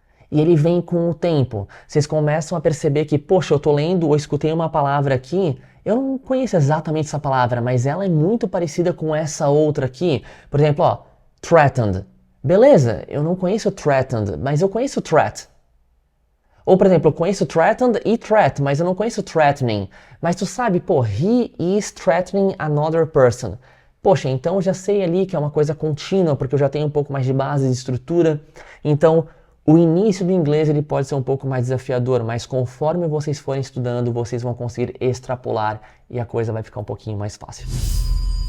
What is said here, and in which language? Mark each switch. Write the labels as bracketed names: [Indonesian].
[Portuguese] E ele vem com o tempo. Vocês começam a perceber que, poxa, eu tô lendo ou escutei uma palavra aqui, eu não conheço exatamente essa palavra, mas ela é muito parecida com essa outra aqui. Por exemplo, threatened. Beleza, eu não conheço threatened, mas eu conheço threat. Ou, por exemplo, eu conheço threatened e threat, mas eu não conheço threatening. Mas tu sabe, [English] he is threatening another person. [Portuguese] Poxa, então eu já sei ali que é uma coisa contínua, porque eu já tenho um pouco mais de base, de estrutura. Então, o início do inglês ele pode ser um pouco mais desafiador, mas conforme vocês forem estudando, vocês vão conseguir extrapolar e a coisa vai ficar um pouquinho mais fácil.